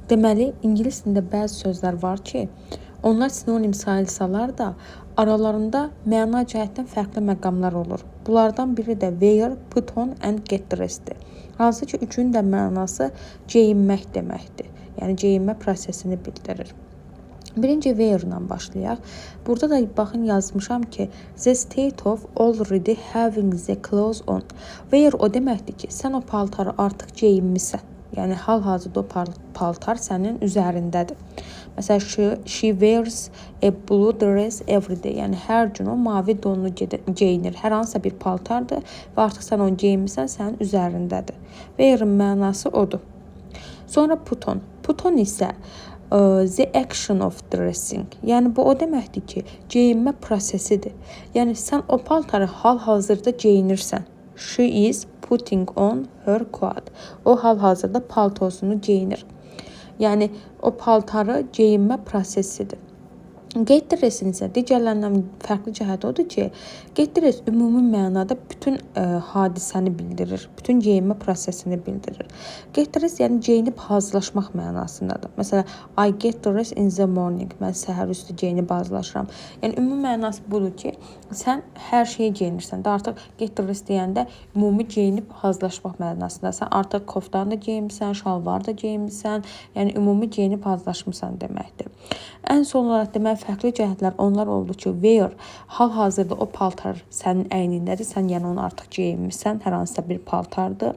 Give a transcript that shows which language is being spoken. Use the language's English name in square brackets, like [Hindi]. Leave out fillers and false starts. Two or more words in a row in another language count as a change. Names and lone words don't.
[Azerbaijani] Deməli, ingilis dilində bəzi sözlər var ki, onlar sinonim sayılsalar da, aralarında məna cəhətdən fərqli məqamlar olur. Bunlardan biri də [English] wear, put on and get dressed- [Azerbaijani] dir. Hansı ki, üçünün də mənası geyinmək deməkdir. Yəni, geyinmə prosesini bildirir. Birinci wear ilə başlayaq. Burada da baxın yazmışam ki, [English] the state of already having the clothes on. [Azerbaijani] Wear o deməkdir ki, sən o paltarı artıq geyinmisən. Yəni, hal-hazırda o paltar sənin üzərindədir. Məsələn, [English] she wears a blue dress every day. [Azerbaijani] Yəni, hər gün o mavi donlu geyinir. Hər hansısa bir paltardır və artıq sən onu geyinmirsən, sənin üzərindədir. Wear-in mənası odur. Sonra [English] put on. Put on isə the action of dressing. [Azerbaijani] Yəni, bu o deməkdir ki, geyinmə prosesidir. Yəni, sən o paltarı hal-hazırda geyinirsən. [English] She is putting on her coat. [Azerbaijani] O hal-hazırda paltosunu geyinir. Yəni, o paltarı geyinmə prosesidir. [English] Get dress- [Azerbaijani] in isə digərlərindən fərqli cəhəti odur ki, [English] get dress [Azerbaijani] ümumi mənada bütün hadisəni bildirir, bütün geyinmə prosesini bildirir. [English] Get dress [Azerbaijani] yəni geyinib hazırlaşmaq mənasındadır. Məsələn, [English] I get dressed in the morning. [Azerbaijani] Mən səhər üstü geyinib hazırlaşıram. Yəni ümumi mənası budur ki, sən hər şeyi geyinirsən. Artıq [English] get dress [Azerbaijani] deyəndə ümumi geyinib hazırlaşmaq mənasında. Sən artıq koftanı da geyinmisən, şalvar da geyinmisən. Yəni ümumi geyinib hazırlaşmısan deməkdir. Ən son olaraq demək fərqli cəhətlər onlar oldu ki, wear hal-hazırda o paltar sənin əynindədir, sən yəni onu artıq geyinmirsən, hər hansısa bir paltardır.